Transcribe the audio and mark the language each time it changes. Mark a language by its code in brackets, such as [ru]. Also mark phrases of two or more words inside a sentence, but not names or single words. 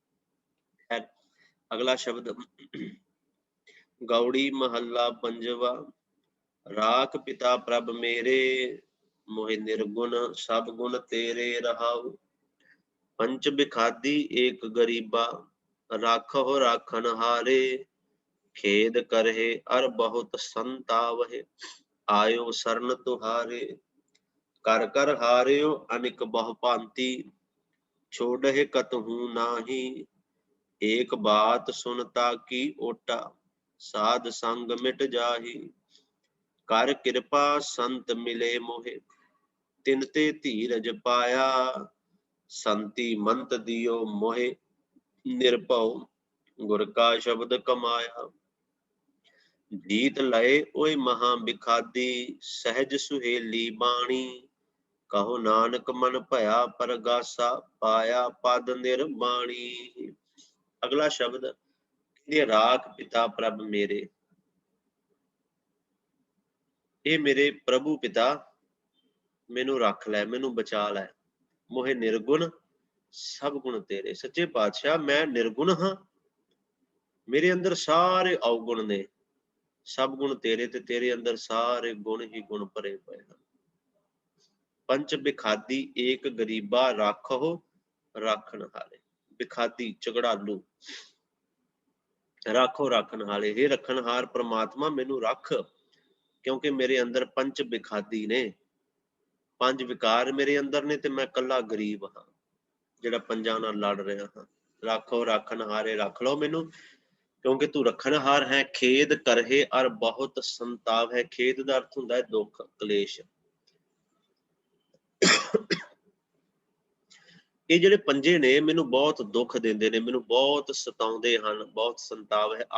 [pa] ਅਗਲਾ ਸ਼ਬਦ ਗੌੜੀ ਮਹੱਲਾ ਪੰਜਵਾ, ਰਾਖ ਪਿਤਾ ਪ੍ਰਭ ਮੇਰੇ, ਮੋਹਿ ਨਿਰਗੁਣ ਸਭ ਗੁਣ ਤੇਰੇ ਰਹਾਉ। ਪੰਚ ਬਿਖਾਦੀ ਏਕ ਗਰੀਬਾ, ਰਾਖੋ ਰਾਖਨ ਹਾਰੇ, ਖੇਦ ਕਰਹੇ ਅਰ ਬਹੁਤ ਸੰਤਾਵਹੇ, ਆਯੋ ਸ਼ਰਣ ਤੁਹਾਰੇ। ਕਰ ਕਰ ਹਾਰਿਓ ਅਨਿਕ ਬਹੁ ਭਾਂਤਿ, ਛੋਡਹੇ ਕਤਹੁ ਨਾਹੀ। ਏਕ ਬਾਤ ਸੁਨਤਾ ਕੀ ਓਟਾ, ਸਾਧ ਸੰਗ ਮਿਟ ਜਾਹੀ। ਕਰ ਕ੍ਰਿਪਾ ਸੰਤ ਮਿਲੇ ਮੋਹੇ, ਤਿਨਤੇ ਧੀਰਜ ਪਾਇਆ। ਸੰਤਿ ਮੰਤ ਦੀਓ ਮੋਹੇ, ਨਿਰਭਉ ਗੁਰ ਕਾ ਸ਼ਬਦ ਕਮਾਇਆ। ਜੀਤ ਲਏ ਓਇ ਮਹਾ ਬਿਖਾਦੀ, ਸਹਜ ਸੁਹੇਲੀ ਬਾਣੀ। ਕਹੁ ਨਾਨਕ ਮਨ ਭਇਆ ਪਰਗਾਸਾ, ਪਾਇਆ ਪਦ ਨਿਰਬਾਣੀ। ਅਗਲਾ ਸ਼ਬਦ, ਇਹ ਰਾਖ ਪਿਤਾ ਪ੍ਰਭ ਮੇਰੇ। ਇਹ ਮੇਰੇ ਪ੍ਰਭੂ ਪਿਤਾ ਮੈਨੂੰ ਰੱਖ ਲੈ, ਮੈਨੂੰ ਬਚਾ ਲੈ। ਮੋਹੇ ਨਿਰਗੁਣ ਸਭ ਗੁਣ ਤੇਰੇ। ਸੱਚੇ ਪਾਤਸ਼ਾਹ ਮੈਂ ਨਿਰਗੁਣ ਹਾਂ, ਮੇਰੇ ਅੰਦਰ ਸਾਰੇ ਅਵਗੁਣ ਨੇ। ਸਭ ਗੁਣ ਤੇਰੇ ਤੇ ਤੇਰੇ ਅੰਦਰ ਸਾਰੇ ਗੁਣ ਹੀ ਗੁਣ ਭਰੇ ਪਏ ਹੈਂ। ਪੰਚ ਬਿਖਾਦੀ ਏਕ ਗਰੀਬਾ, ਰਾਖੋ ਰਾਖਨ ਹਾਰੇ। ਬਿਖਾਦੀ ਝਗੜਾਲੂ, ਰਾਖੋ ਰਾਖਨ ਹਾਰੇ। ਹੇ ਰੱਖਣਹਾਰ ਪਰਮਾਤਮਾ ਮੈਨੂੰ ਰੱਖ, ਕਿਉਂਕਿ ਮੇਰੇ ਅੰਦਰ ਪੰਚ ਬਿਖਾਦੀ ਨੇ, ਪੰਜ ਵਿਕਾਰ ਮੇਰੇ ਅੰਦਰ ਨੇ, ਤੇ ਮੈਂ ਕੱਲਾ ਗਰੀਬ ਹਾਂ ਜਿਹੜਾ ਪੰਜਾਂ ਨਾਲ ਲੜ ਰਿਹਾ ਹਾਂ। ਰਾਖੋ ਰਾਖਨ ਹਾਰੇ, ਰੱਖ ਲਓ ਮੈਨੂੰ, ਕਿਉਂਕਿ ਤੂੰ ਰੱਖਣਹਾਰ ਹੈ। ਖੇਦ ਕਰਹੇ ਅਰ ਬਹੁਤ ਸੰਤਾਪ ਹੈ। ਖੇਦ ਦਾ ਅਰਥ ਹੁੰਦਾ ਹੈ ਦੁੱਖ, ਕਲੇਸ਼। ਇਹ ਜਿਹੜੇ ਪੰਜੇ ਨੇ ਮੈਨੂੰ ਬਹੁਤ ਦੁੱਖ ਦਿੰਦੇ ਨੇ, ਮੈਨੂੰ ਬਹੁਤ ਸਤਾਉਂਦੇ ਹਨ, ਬਹੁਤ ਸੰਤਾਪ ਹੈ।